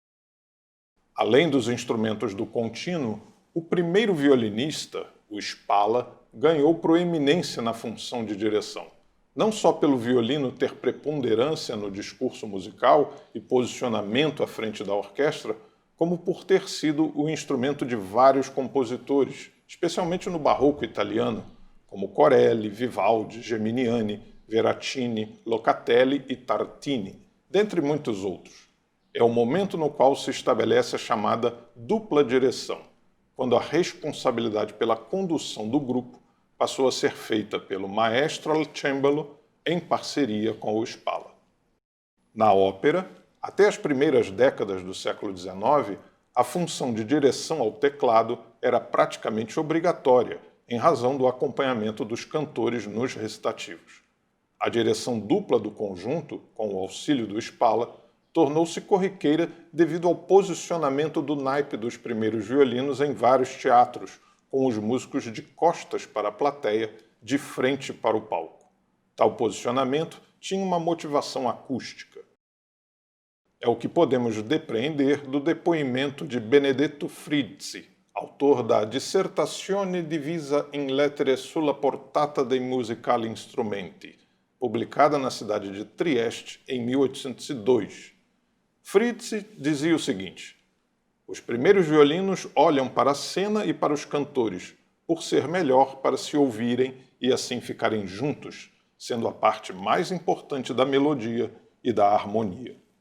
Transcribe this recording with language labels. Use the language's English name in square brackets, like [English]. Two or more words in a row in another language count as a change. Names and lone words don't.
[Portuguese] Além dos instrumentos do contínuo, o primeiro violinista, o Spala, ganhou proeminência na função de direção, não só pelo violino ter preponderância no discurso musical e posicionamento à frente da orquestra, como por ter sido o instrumento de vários compositores, especialmente no barroco italiano, como Corelli, Vivaldi, Geminiani, Veracini, Locatelli e Tartini, dentre muitos outros. É o momento no qual se estabelece a chamada dupla direção, quando a responsabilidade pela condução do grupo passou a ser feita pelo [Italian] maestro al cembalo [Portuguese] em parceria com o Spala. Na ópera, até as primeiras décadas do século XIX, a função de direção ao teclado era praticamente obrigatória, em razão do acompanhamento dos cantores nos recitativos. A direção dupla do conjunto, com o auxílio do Spala, tornou-se corriqueira devido ao posicionamento do naipe dos primeiros violinos em vários teatros, com os músicos de costas para a plateia, de frente para o palco. Tal posicionamento tinha uma motivação acústica. É o que podemos depreender do depoimento de Benedetto Frizzi, autor da Dissertazione divisa in lettere sulla portata dei musicali instrumenti, publicada na cidade de Trieste em 1802. Frizzi dizia o seguinte: os primeiros violinos olham para a cena e para os cantores, por ser melhor para se ouvirem e assim ficarem juntos, sendo a parte mais importante da melodia e da harmonia.